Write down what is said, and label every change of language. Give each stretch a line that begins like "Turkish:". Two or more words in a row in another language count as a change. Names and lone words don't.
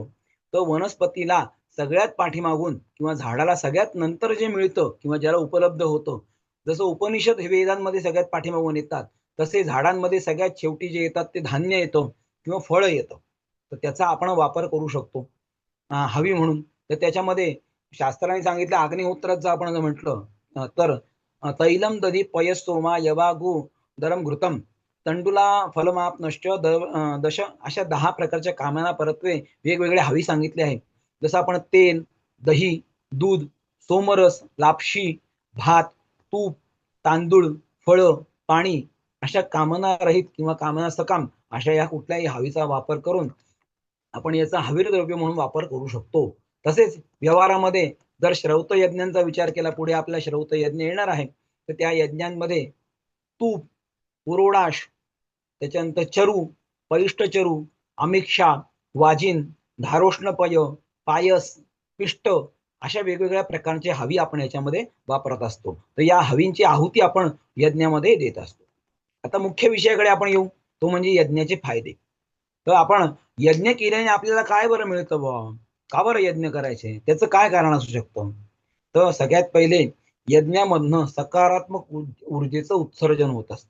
Marathi: तर वनस्पतीला सगळ्यात पाठीमागून किंवा झाडाला सगळ्यात नंतर जे मिळतं किंवा ज्याला उपलब्ध होतं, जसं उपनिषद हे वेदांमध्ये सगळ्यात पाठीमागून येतात, तसे झाडांमध्ये सगळ्यात शेवटी जे येतात ते धान्य येतं किंवा फळं येतं. तर त्याचा आपण वापर करू शकतो हवी म्हणून. तर त्याच्यामध्ये शास्त्राने सांगितलं अग्निहोत्राचं आपण जर म्हटलं तर
Sanskrit: तैलम दधी पयस्सोमा यवागु दरम घृतम तंडुला फलमाप नष्ट दश
Marathi: अशा 10 प्रकारच्या कामना परत्वे वेगवेगळ्या हवी सांगितले आहे. जसं आपण तेल, दही, दूध, सोमरस, लापशी, भात, तूप, तांदूळ, फळं, पाणी अशा कामना रहित किंवा कामना सकाम अशा या कुठल्याही हवीचा वापर करून आपण याचा हवीर द्रव्य म्हणून वापर करू शकतो. तसेच व्यवहारामध्ये जर श्रौत यज्ञांचा विचार केला, पुढे आपला श्रौत यज्ञ येणार आहे, तर त्या यज्ञांमध्ये तूप, पुरोडाश, त्याच्यानंतर चरू, परिष्ठ चरू, अमिक्षा, वाजिन, धारोष्णपय, पायस, पिष्ट अशा वेगवेगळ्या प्रकारचे हवी आपण याच्यामध्ये वापरत असतो. तर या हवींची आहुती आपण यज्ञामध्ये देत असतो. आता मुख्य विषयाकडे आपण येऊ, तो म्हणजे यज्ञाचे फायदे. तर आपण यज्ञ केल्याने आपल्याला काय बरं मिळतं बुवा? का बरं यज्ञ करायचे? त्याचं काय कारण असू शकतं? तर सगळ्यात पहिले यज्ञामधनं सकारात्मक ऊर्जेचं उत्सर्जन होत असतं.